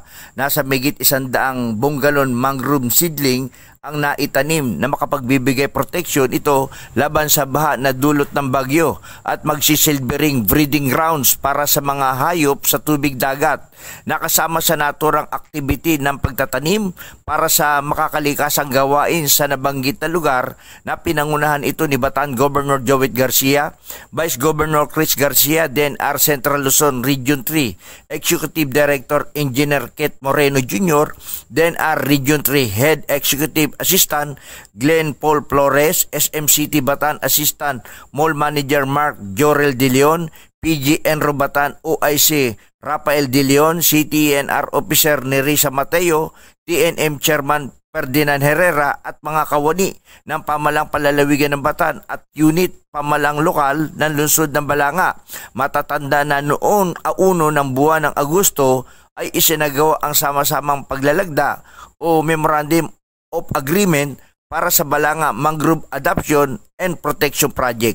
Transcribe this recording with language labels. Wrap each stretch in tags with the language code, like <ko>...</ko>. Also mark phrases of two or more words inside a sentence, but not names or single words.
<tl>Nasa migit 100 bunggalon</tl> <en>mangrove seedling</en> <tl>ang naitanim na makapagbibigay protection ito laban sa baha na dulot ng bagyo at magsisilbering</tl> <en>breeding grounds</en> <tl>para sa mga hayop sa tubig dagat. Nakasama sa naturang activity ng pagtatanim para sa makakalikasang gawain sa nabanggit na lugar na pinangunahan ito ni Bataan Governor Joey Garcia, Vice Governor Chris Garcia, DNR Central Luzon Region 3, Executive Director Engineer Kate Moreno Jr., DNR Region 3 Head Executive Assistant Glenn Paul Flores, SMCT Bataan Assistant Mall Manager Mark Jorel De Leon, PGN Robatan OIC Rafael De Leon, CTNR Officer Nerissa Mateo, TNM Chairman Ferdinand Herrera at mga kawani ng pamalang palalawigan ng Bataan at unit pamalang lokal ng lungsod ng Balanga. Matatanda na noon auno ng buwan ng Agosto ay isinagawa ang sama-samang paglalagda o</tl> <en>Memorandum of Agreement</en> <tl>para sa Balanga Mangrove Adoption and Protection Project.</tl>